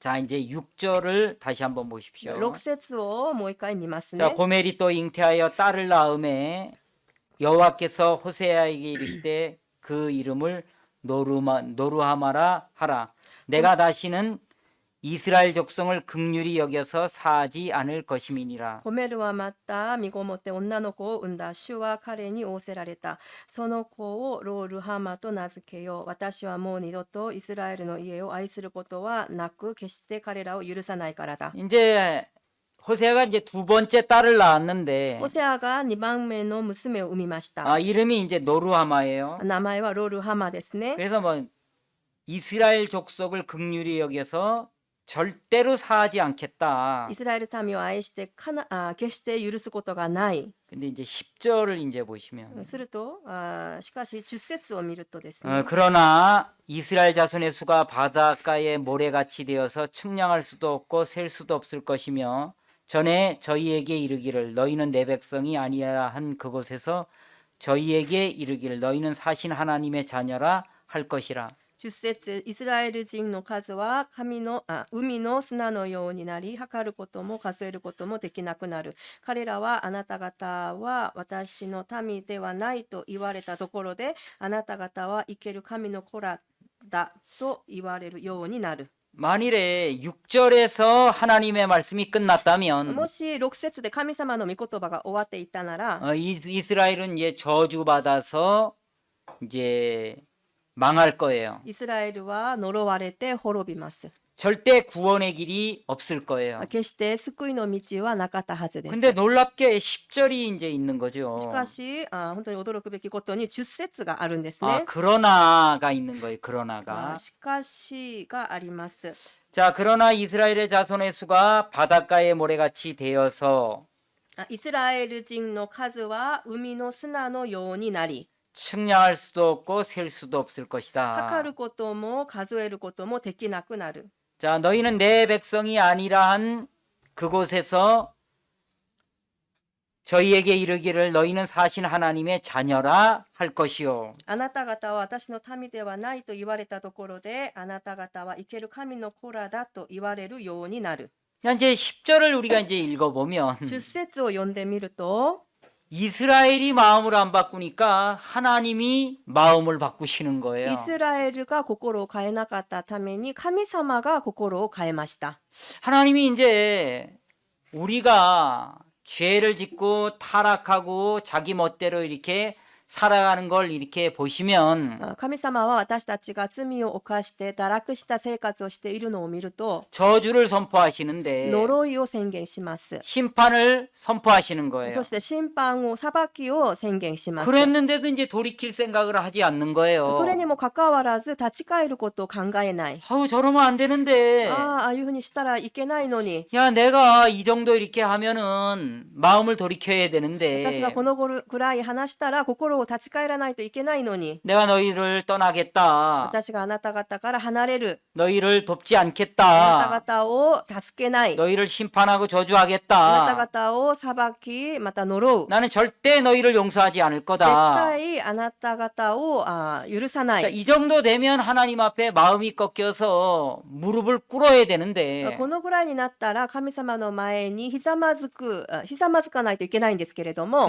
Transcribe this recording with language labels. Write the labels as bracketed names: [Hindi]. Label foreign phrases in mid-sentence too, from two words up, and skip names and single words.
[Korean] 자 이제 6절을 다시 한번 보십시오. [Japanese] 6 節をもう一回見ます [Korean] 자 [Japanese] ね。 [Korean] 고멜이 또 잉태하여 딸을 낳음에 여호와께서 호세아에게 이르시되 그 이름을 노루하마라 하라. 내가 다시는 이스라엘 족속을 긍휼히 여겨서 사하지 않을 것임이니라. [Japanese] ゴメルはまた身ごもって女の子を産んだ。主は彼に仰せられた。その子をロールハマと名付けよう。私はもう二度とイスラエルの家を愛することはなく、決して彼らを許さないからだ。 [Korean] 이제 호세아가 이제 두 번째 딸을 낳았는데 [Japanese] ホセアが2番目の娘を産みました。 [Korean] 이름이 이제 노루하마예요. [Japanese] 名前はロールハマですね。 [Korean] 그래서 뭐 이스라엘 족속을 긍휼히 여겨서 절대로 사하지 않겠다. [Japanese] イスラエル民を愛して決して許すことがない。 [Korean] 근데 이제 10절을 이제 보시면 [Japanese] するとしかし10節を見るとですね、 [Korean] 그러나 이스라엘 자손의 수가 바닷가의 모래같이 되어서 측량할 수도 없고 셀 수도 없을 것이며 전에 저희에게 이르기를 너희는 내 백성이 아니야 한 그곳에서 저희에게 이르기를 너희는 사신 하나님의 자녀라 할 것이라. [Japanese] 10 節イスラエル人の数は海の砂のようになり、測ることも数えることもできなくなる。彼らはあなた方は私の民ではないと言われたところで、あなた方は生ける神の子らだと言われるようになる。 [Korean] 만일에 6절에서 하나님의 말씀이 끝났다면 [Japanese] もし6節で神様の御言葉が終わっていたなら、 [Korean] 이스라엘은 이제 저주받아서 이제 망할 거예요. [Japanese] イスラエルは呪われて滅びます。 [Korean] 절대 구원의 길이 없을 거예요. [Japanese] 決して救いの道はなかったはずです。 [Korean] 근데 놀랍게 10절이 이제 있는 거죠. [Japanese] しかし本当に驚くべきことに10節があるんですね。 [Korean] 그러나가 있는 거예요. 그러나가. [Japanese] しかしがあります。 [Korean] 자, 그러나 이스라엘의 자손의 수가 바닷가의 모래같이 되어서 [Japanese] イスラエル人の数は海の砂のようになり、 [Korean] 측량할 수도 없고 셀 수도 없을 [Japanese] 測 [Korean] 것이다. [Japanese] ることも数えることもできなくなる。 [Korean] 자, 너희는 내 백성이 아니라 한 그곳에서 저희에게 이르기를 너희는 사신 하나님의 자녀라 할 것이요. [Japanese] あなた方は私の民ではないと言われたところで、あなた方は生ける神の子らだと言われるようになる。 [Korean] 자, 이제 10절을 우리가 이제 읽어보면 [Japanese] 10 節を読んでみると、 [Korean] 이스라엘이 마음을 안 바꾸니까 하나님이 마음을 바꾸시는 거예요. [Japanese] イスラエルが心を変えなかったために神様が心を変えました。 [Korean] 하나님이 이제 우리가 죄를 짓고 타락하고 자기 멋대로 이렇게 살아가는 걸 이렇게 보시면 [Japanese] 神様は私たちが罪を犯して堕落した生活をしているのを見ると、 [Korean] 저주를 선포하시는데 [Japanese] 呪いを宣言します。 [Korean] 심판을 선포하시는 거예요. [Japanese] そして審判を裁きを宣言します。 [Korean] 그랬는데도 이제 돌이킬 생각을 하지 않는 거예요. [Japanese] それにもかかわらず立ち返ることを考えない。 [Korean] 아우 저러면 안 되는데. [Japanese] ああいうふうにしたらいけないのに。 [Korean] 야 내가 이 정도 이렇게 하면은 마음을 돌이켜야 되는데 [Japanese] 私がこのぐらい話したら心を立ち返らないといけないのに。 [Korean] 내가 너희를 떠나겠다. [Japanese] 私があなた方から離れる。 [Korean] 너희를 돕지 [Japanese] あなた [Korean] 않겠다. [Japanese] 方を助けない。 [Korean] 너희를 심판하고 [Japanese] あなた [Korean] 저주하겠다. [Japanese] 方を裁き、また呪う。 [Korean] 나는 절대 너희를 용서하지 않을 [Japanese] 絶 [Korean] 거다. [Japanese] 対あなた方を許さな [Korean] 자, [Japanese] い。 [Korean] 이 정도 되면 하나님 앞에 마음이 꺾여서 무릎을 꿇어야 되는데 [Japanese] このぐらいになったら神様の前にひざまずかないといけないんですけれども、